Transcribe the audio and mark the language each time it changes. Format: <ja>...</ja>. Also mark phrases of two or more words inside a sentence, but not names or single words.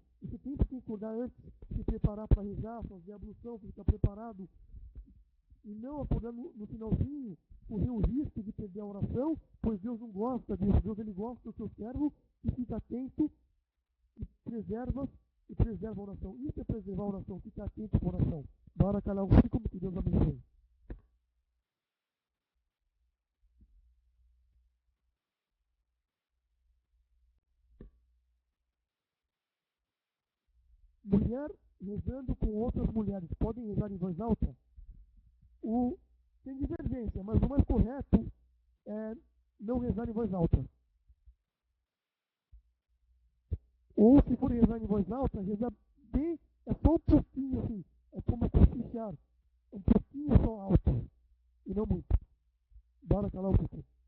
<pt>Você tem que acordar antes, se preparar para rezar, fazer a ablução, ficar preparado. E não acordar no finalzinho, correr o risco de perder a oração, pois Deus não gosta disso. Deus ele gosta do seu servo que fica atento e preserva a oração. Isso é preservar a oração, ficar atento com a oração.</pt> <ar>بارك الله فيكم,</ar> <pt>que Deus abençoe. Mulher rezando com outras mulheres, podem rezar em voz alta? Tem divergência, mas o mais correto é não rezar em voz alta. Ou se for rezar em voz alta, rezar bem, é só um pouquinho assim, é como cochichar, um pouquinho só alto, e não muito.</pt> <ar>بارك الله فيكم.</ar>